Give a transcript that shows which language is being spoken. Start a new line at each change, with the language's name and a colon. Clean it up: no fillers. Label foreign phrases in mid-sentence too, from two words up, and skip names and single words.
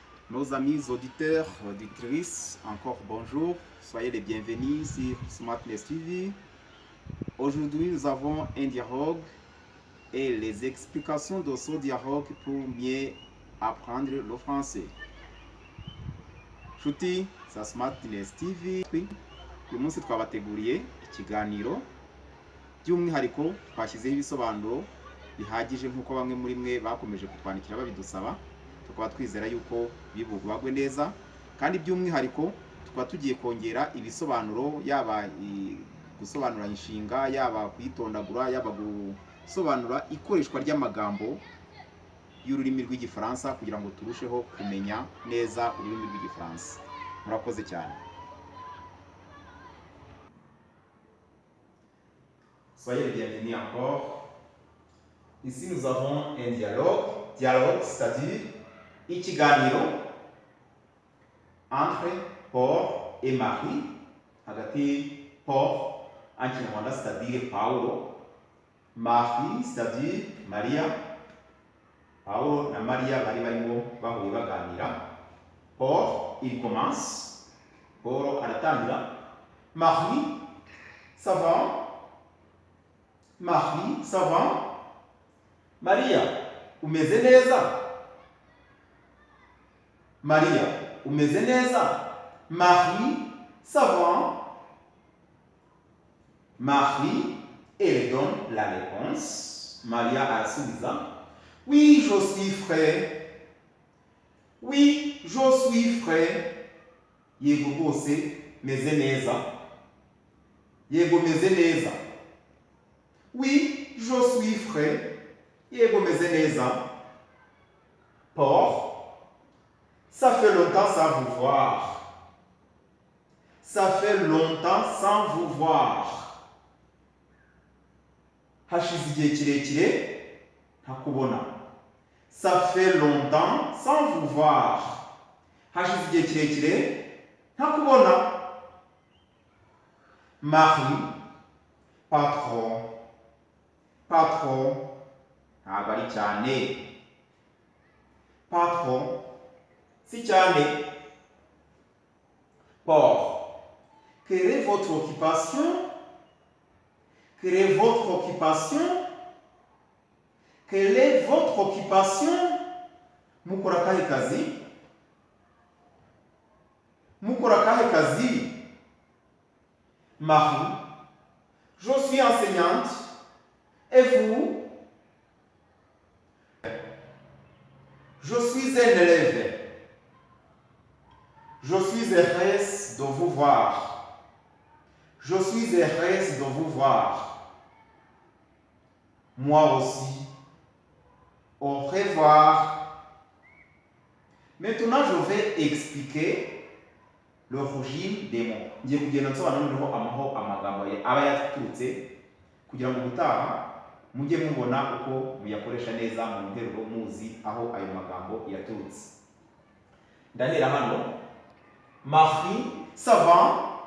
French: Nos amis auditeurs, auditrices, encore bonjour. Soyez les bienvenus sur Smartness TV. Aujourd'hui, nous avons un dialogue et les explications de ce dialogue pour mieux apprendre le français.
Kinyarwanda: Nshuti za Smartness TV, uyu munsi twabateguriye ikiganiro by'umwihariko twashyizeho ibisobanuro bihagije nk'uko bamwe muri mwe bakomeje kutwandikira babidusaba. Tukaba twizera yuko bibugwagwe neza, kandi by'umwihariko tukaba tugiye kongera ibisobanuro, yaba gusobanura inshinga, yaba kuyitondagura, yaba gusobanura ikoreshwa ry'amagambo y'ururimi rw'igifaransa kugira ngo turusheho kumenya neza ururimi rw'igifaransa. Murakoze cyane.
French: Soyez les bienvenus encore. Ici nous avons un dialogue. Dialogue, c'est-à-dire ikiganiro entre Paul et Marie, hagati Paul en kinyarwanda c'est-à-dire Paulo, Marie c'est-à-dire Maria.
Kinyarwanda: Paulo na Maria bari barimo bahuye baganira.
French: Paul il commence. Paul aratangira. Marie, ça va? Marie, ça va?
Kinyarwanda: Maria, umeze neza? Maria, umeze neza? Marie, ça va?
French: Marie, elle donne la réponse. Maria arasubiza. Oui, je suis frais. Oui, je suis frais.
Kinyarwanda: Yego rwose meze neza. Yego meze neza.
French: Oui, je suis frais.
Kinyarwanda: Yego meze neza.
French: Paul, ça fait longtemps sans vous voir. Ça fait longtemps sans vous voir.
Kinyarwanda: Hashize igihe kirekire ntakubona.
French: Ça fait longtemps sans vous voir.
Kinyarwanda: Hashize igihe kirekire ntakubona.
French: Marie, patron.
Kinyarwanda: Patron, ntabwo ari cyane. Patron, si cyane.
French: Paul, quelle est votre occupation? Quelle est votre occupation? Quelle est votre occupation?
Kinyarwanda: Mukora kahe kazi? Mukora kahe kazi?
French: Marie, je suis enseignante. Et vous? Je suis un élève. Je suis heureuse de vous voir. Je suis heureuse de vous voir. Moi aussi. Au revoir. Maintenant, je vais expliquer l'origine des mots.
Kinyarwanda: Ngiye kugenda nsobanura amaho amagambo aba yaturutse kugira ngo gutaha mujye mubona uko muyakoresha neza mu nteruro muzi aho ayo magambo yaturutse. Ndahera hano.
French: Marie, ça va?